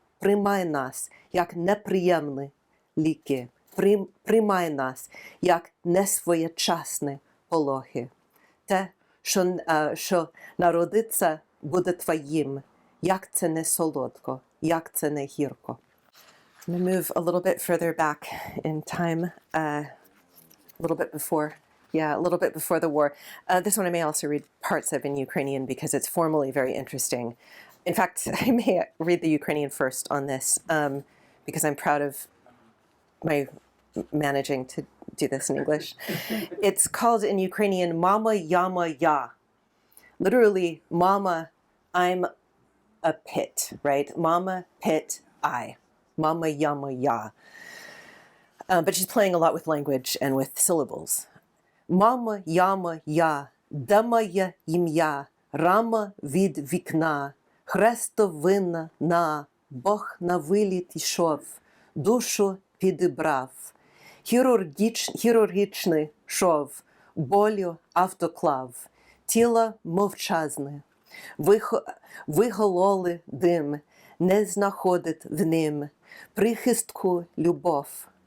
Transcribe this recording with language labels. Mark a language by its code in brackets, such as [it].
[uk] Приймай нас, як неприємні ліки. Приймай нас, як несвоєчасні пологи. Те, що народиться, буде твоїм. Як це не солодко, як це не гірко. [en] I'm going to move a little bit further back in time, a little bit before the war. This one I may also read parts of in Ukrainian because it's formally very interesting. In fact, I may read the Ukrainian first on this because I'm proud of my managing to do this in English. It's called in Ukrainian Mama Yama Ya. Literally, Mama, I'm a pit, right? Mama, pit, I. Mama Yama Ya. But she's playing a lot with language and with syllables. [uk] Mama Yama Ya, де моє ім'я, рама від вікна, хрестовина на, Бог на виліт ішов, душу підібрав. Хірургічний шов, болю автоклав, тіло мовчазне, вигололи дим, не знаходить в ним, прихистку любов.